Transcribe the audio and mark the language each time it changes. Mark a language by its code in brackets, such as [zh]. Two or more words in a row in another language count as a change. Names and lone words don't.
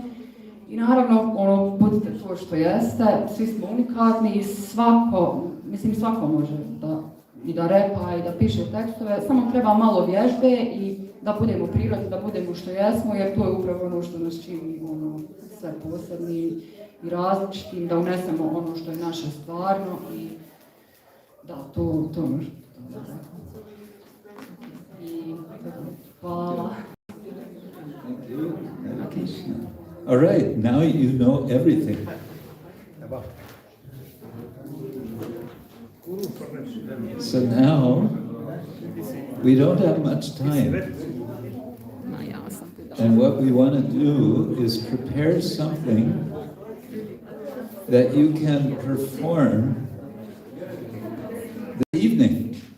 [bs] I naravno, budite to što jeste, svi smo unikatni i svako može da repa i da piše tekstove, samo treba malo vježbe i da budemo prirodni, da budemo što jesmo, jer to je upravo ono što nas čini sve posebnim i različitim, da unesemo ono što je naše stvarno i da, to može. I hvala. [en] Thank you. Okay. All right, now you know everything. So now we don't have much time. And what we want to do is prepare something that you can perform this evening.